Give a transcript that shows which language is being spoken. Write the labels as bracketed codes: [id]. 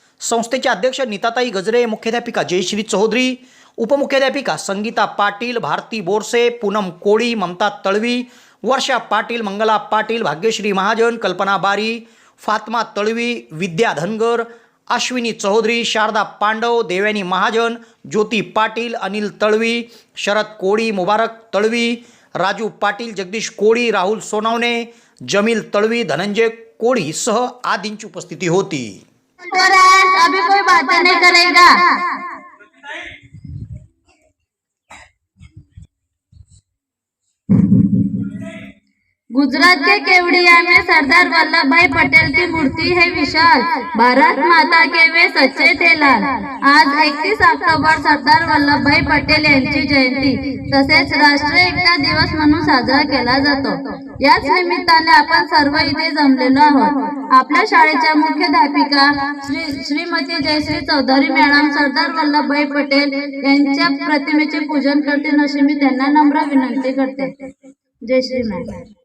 [mr] संस्थेचे अध्यक्ष नीताताई गजरे, मुख्याध्यापिका जयश्री चौधरी, उपमुख्याध्यापिका संगीता पाटील, भारती बोरसे, पूनम कोळी, ममता तळवी, वर्षा पाटील, मंगला पाटील, भाग्यश्री महाजन, कल्पना बारी, फातमा तळवी, विद्या धनगर, अश्विनी चौधरी, शारदा पांडव, देवयानी महाजन, ज्योती पाटील, अनिल तळवी, शरद कोळी, मुबारक तळवी, राजू पाटील, जगदीश कोळी, राहुल सोनवणे, जमील तळवी, धनंजय कोळी सह आदींची उपस्थिती होती. [hi] अभी कोई बातें नहीं करेगा. गुजरात के केवड़िया में सरदार वल्लभ भाई पटेल की मूर्ति है विशाल. भारत माता के वे सच्चे थे लाल. [mr] आज 31 ऑक्टोबर सरदार वल्लभभाई पटेल यांची जयंती तसेच राष्ट्रीय एकता दिवस म्हणून साजरा केला जातो. याच निमित्ताने आपण सर्व इथे जमलेलो आहोत. आपल्या शाळेच्या मुख्याध्यापिका श्रीमती जयश्री चौधरी मॅडम सरदार वल्लभभाई पटेल यांच्या प्रतिमेचे पूजन करतील अशी मी त्यांना नम्र विनंती करते. जयश्री मॅडम.